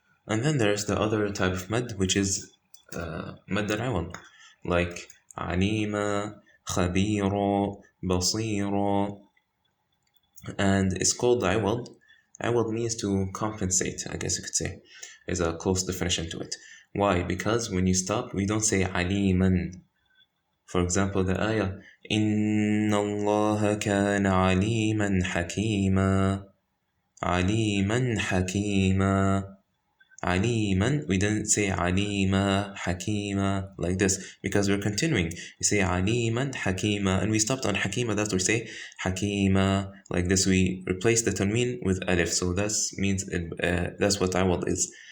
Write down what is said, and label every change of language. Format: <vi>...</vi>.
<en>And then there's the other type of mad, which is mad al-iwad, like</en> <ar>عليما خبير بصير.</ar> <en>And it's called عوض. عوض means to compensate, I guess you could say, is a close definition to it. Why? Because when you stop, we don't say عليما. For example, the ayah</en> <ar>إن الله كان عليما حكيما. عليما حكيما.</ar> <en>Aliman, we didn't say Alima, Hakima, like this, because we're continuing. We say Aliman, Hakima, and we stopped on Hakima, that's what we say Hakima, like this. We replace the tanween with alif, so that means that's what Awad is.</en>